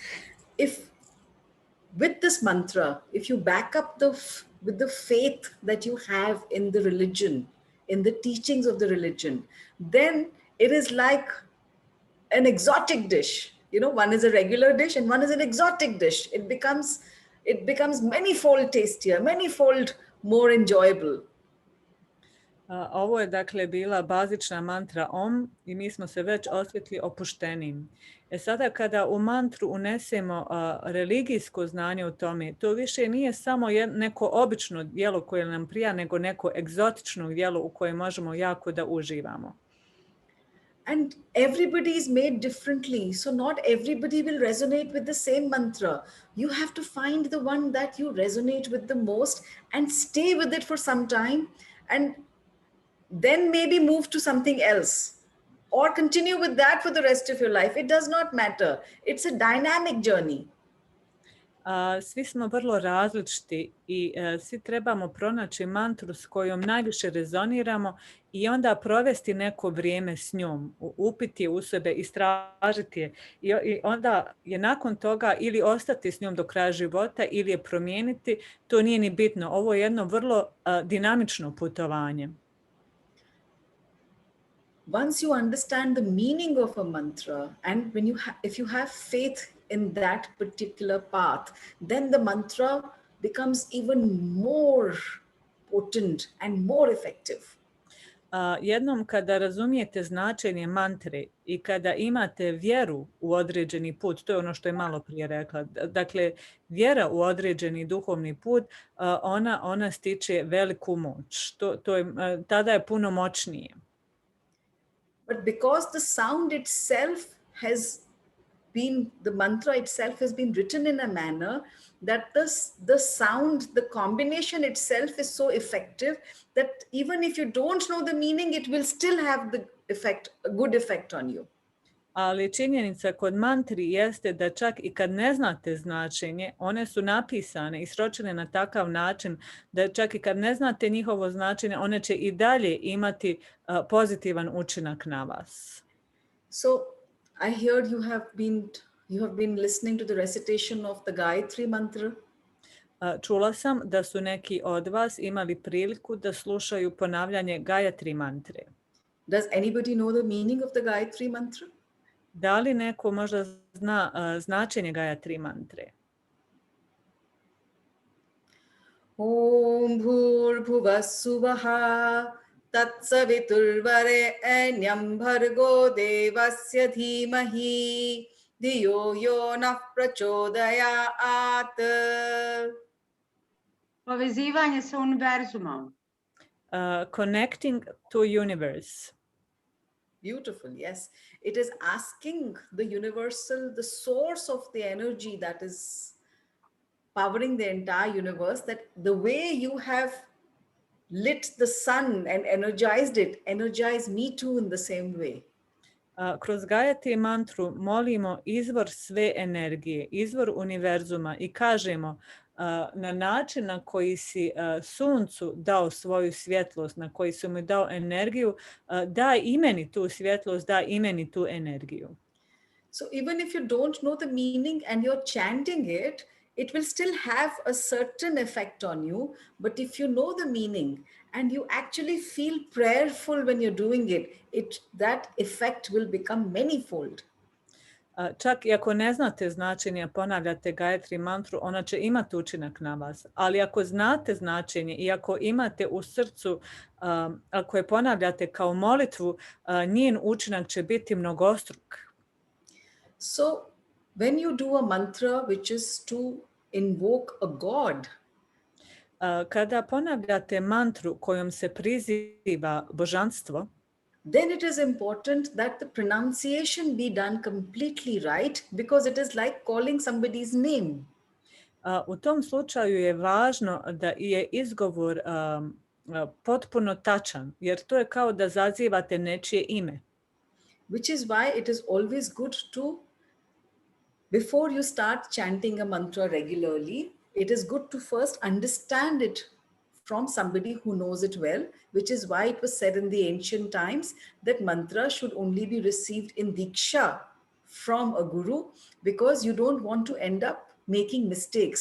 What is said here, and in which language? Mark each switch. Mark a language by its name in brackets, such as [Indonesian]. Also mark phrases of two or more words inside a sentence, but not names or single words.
[English] If with this mantra, if you back up with the faith that you have in the religion, in the teachings of the religion, then it is like an exotic dish. You know, one is a regular dish and one is an exotic dish. It becomes many-fold tastier, many-fold more enjoyable. [Bosnian] Ovo je dakle bila bazična mantra Om i mi smo se već osjetili opuštenim. Sada kada u mantru unesemo religijsko znanje u tome, to više nije samo neko obično djelo koje nam prija, nego neko egzotično djelo u kojem možemo jako da uživamo. [English] And everybody is made differently. So not everybody will resonate with the same mantra. You have to find the one that you resonate with the most and stay with it for some time and then maybe move to something else or continue with that for the rest of your life. It does not matter. It's a dynamic journey. [Bosnian] Svi smo vrlo različiti i svi trebamo pronaći mantru s kojom najviše rezoniramo i onda provesti neko vrijeme s njom, upiti je u sebe, istražiti je i onda je nakon toga ili ostati s njom do kraja života ili je promijeniti, to nije ni bitno. Ovo je jedno vrlo dinamično putovanje. [English] once you understand the meaning of a mantra, and when if you have faith in that particular path, then the mantra becomes even more potent and more effective. [Bosnian] Jednom kada razumijete značenje mantre i kada imate vjeru u određeni put, to je ono što je malo prije rekla, dakle vjera u određeni duhovni put, ona stiče veliku moć. Tada je puno moćnije. [English] But because the sound itself has been, the mantra itself has been written in a manner that the sound, the combination itself is so effective that even if you don't know the meaning, it will still have the effect, a good effect on you. [Bosnian] Ali činjenica kod mantri jeste da čak i kad ne znate značenje, one su napisane i sročene na takav način da čak i kad ne znate njihovo značenje, one će i dalje imati pozitivan učinak na vas. [English] So I heard you have been listening to the recitation of the Gayatri mantra. [Bosnian] Čula sam da su neki od vas imali priliku da slušaju ponavljanje Gayatri mantre. [English] Does anybody know the meaning of the Gayatri mantra? [Bosnian] Da li neko možda zna značenje Gayatri mantre? [Sanskrit] Om bhur suvaha tatsaviturvarenyam bhargo devasya dhimahi dhiyo yo nah prachodayat. [Bosnian] Povezivanje sa univerzumom. [English] Connecting to universe. Beautiful, yes. It is asking the universal, the source of the energy that is powering the entire universe, that the way you have lit the sun and energized it, energize me too in the same way. [Bosnian] Kroz Gayatri mantru molimo izvor sve energije, izvor univerzuma i kažemo na način na koji si suncu dao svoju svjetlost, na koji si mu dao energiju, daj i meni tu svjetlost, daj i meni tu energiju. [English] So even if you don't know the meaning and you're chanting it, it will still have a certain effect on you. But if you know the meaning and you actually feel prayerful when you're doing it, that effect will become manifold. [Bosnian] Čak i ako ne znate značenje, ponavljate Gayatri mantru, ona će imati učinak na vas. Ali ako znate značenje i ako imate u srcu, ako je ponavljate kao molitvu, njen učinak će biti mnogostruk. [English] So when you do a mantra which is to invoke a god, [Bosnian] kada ponavljate mantru kojom se priziva božanstvo, [English] then it is important that the pronunciation be done completely right, because it is like calling somebody's name. [Bosnian] U tom slučaju je važno da je izgovor potpuno tačan, jer to je kao da zazivate nečije ime. [English] Which is why it is always good to, before you start chanting a mantra regularly, it is good to first understand it from somebody who knows it well, which is why it was said in the ancient times that mantra should only be received in diksha from a guru, because you don't want to end up making mistakes.